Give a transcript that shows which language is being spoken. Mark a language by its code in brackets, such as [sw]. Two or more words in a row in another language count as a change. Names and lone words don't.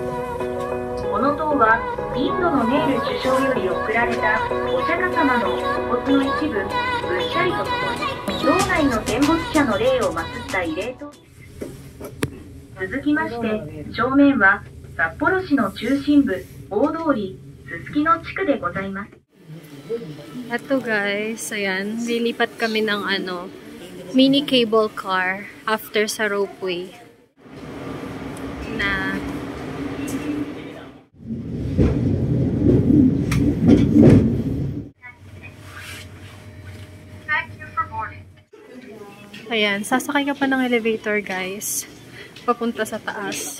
[ja] この塔はインドのネール首相より贈られたお釈迦様の遺骨の一部ぶっしゃりとともに道内の戦没者の霊を祀った慰霊塔です。続きまして正面は札幌市の中心部大通りすすきの地区でございます。 [tl] Ito guys, ayan, lilipat kami ng ano, [en] mini cable car [tl] after sa ropeway. Na ayan, sasakay ka pa ng elevator guys, papunta sa taas.